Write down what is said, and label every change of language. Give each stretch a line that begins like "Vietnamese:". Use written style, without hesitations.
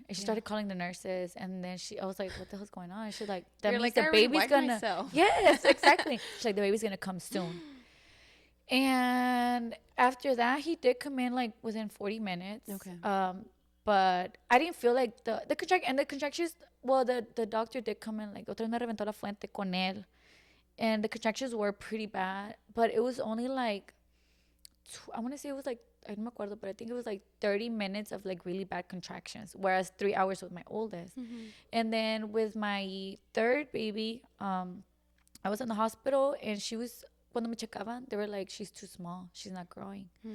English: And she started calling the nurses. And then I was like, what the hell's going on? And she's like, that means the baby's gonna. Myself. Yes, exactly. She's like, the baby's gonna come soon. And after that, he did come in like within 40 minutes. Okay. But I didn't feel like the contractions. Well, the doctor did come in, like,
Spanish: otra vez me reventó la fuente con él.
English: And the contractions were pretty bad. But it was only like, I want to say it was like, I don't
Spanish: me acuerdo,
English: but I think it was like 30 minutes of like really bad contractions, whereas 3 hours with my oldest. And then with my third baby, I was in the hospital, and she was,
Spanish: cuando me checaban,
English: they were like, she's too small, she's not growing.